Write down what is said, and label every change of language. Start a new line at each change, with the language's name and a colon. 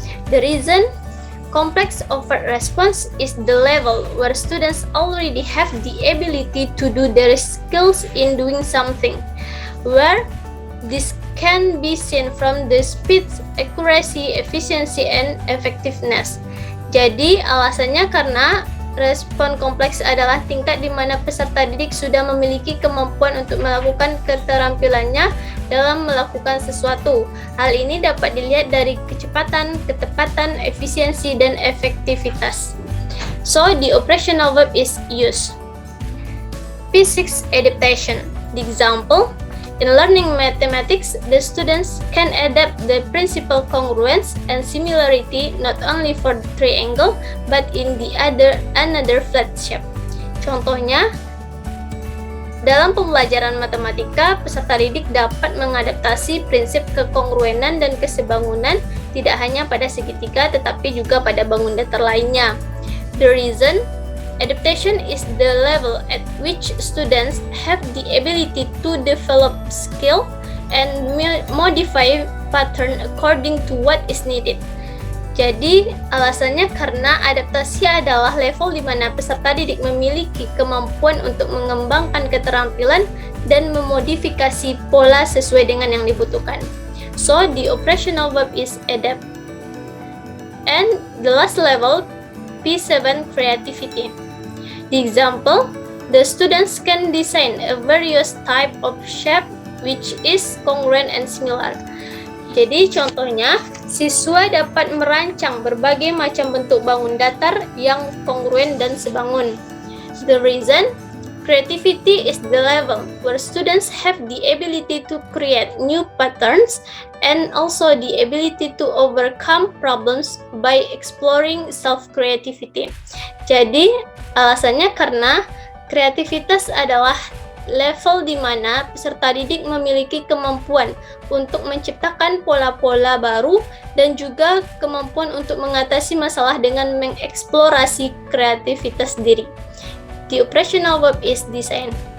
English: The reason, complex overt response is the level where students already have the ability to do their skills in doing something, where this can be seen from the speed, accuracy, efficiency, and effectiveness.
Indonesian: Jadi, alasannya karena respon kompleks adalah tingkat di mana peserta didik sudah memiliki kemampuan untuk melakukan keterampilannya dalam melakukan sesuatu. Hal ini dapat dilihat dari kecepatan, ketepatan, efisiensi, dan efektivitas.
English: So, the operational verb is use. P6, adaptation. The example, in learning mathematics, the students can adapt the principle congruence and similarity not only for the triangle but in the another flat shape.
Indonesian: Contohnya, dalam pembelajaran matematika, peserta didik dapat mengadaptasi prinsip kekongruenan dan kesebangunan tidak hanya pada segitiga tetapi juga pada bangun datar lainnya.
English: The reason, adaptation is the level at which students have the ability to develop skill and modify pattern according to what is needed.
Indonesian: Jadi, alasannya karena adaptasi adalah level di mana peserta didik memiliki kemampuan untuk mengembangkan keterampilan dan memodifikasi pola sesuai dengan yang dibutuhkan.
English: So, the operational verb is adapt. And the last level, P7, creativity. The example, the students can design a various type of shape which is congruent and similar.
Indonesian: Jadi contohnya, siswa dapat merancang berbagai macam bentuk bangun datar yang kongruen dan sebangun.
English: The reason, creativity is the level where students have the ability to create new patterns and also the ability to overcome problems by exploring self-creativity.
Indonesian: Jadi, alasannya karena kreativitas adalah level di mana peserta didik memiliki kemampuan untuk menciptakan pola-pola baru dan juga kemampuan untuk mengatasi masalah dengan mengeksplorasi kreativitas diri.
English: The operational verb is design.